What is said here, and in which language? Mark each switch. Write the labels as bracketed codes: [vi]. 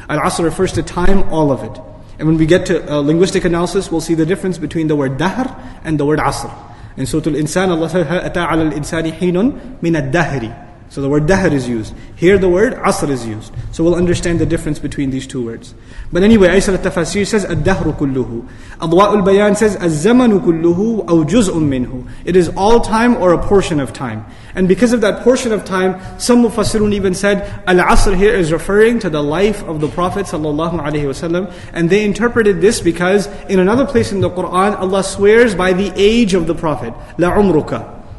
[en] Al-Asr refers to time, all of it. And when we get to linguistic analysis, we'll see the difference between the word dahr and the word asr. In Surah Al-Insan, Allah says, [ar] أَتَى عَلَى الْإِنسَانِ حِينٌ مِنَ الدَّهْرِ. [en] So the word dahr is used. Here the word asr is used. So we'll understand the difference between these two words. But anyway, Aysar al-Tafseer says, [ar] الدهر كله. [en] Adwa al-Bayan says, [ar] الزمن كله أو جزء منه. [en] It is all time or a portion of time. And because of that portion of time, some Mufassirun even said, al-Asr here is referring to the life of the Prophet ﷺ. And they interpreted this because in another place in the Quran, Allah swears by the age of the Prophet. La umruka.